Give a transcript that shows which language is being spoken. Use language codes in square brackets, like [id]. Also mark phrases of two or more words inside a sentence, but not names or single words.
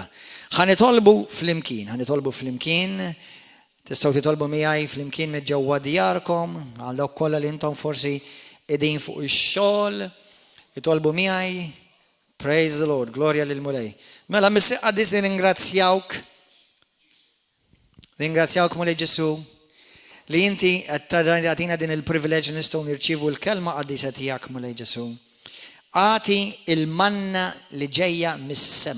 [mt] Ħanitolbu flimkien, tistgħu titolbu miegħi flimkien minn ġewwa djarkom, għal dawk kollha li intom forsi qegħdin fuq ix-xogħol, itolbu miegħi, [en] praise the Lord, [mt] glorja lil-mulej. Mela Missieq Qaddis ringrazzjawk mulej Ġesu li inti qed tagħtina din il-privileġġ nistgħu nirċievu l-kelma qaddisa tiegħek mulej Ġesu. Għati il-manna li ġejja mis-sema.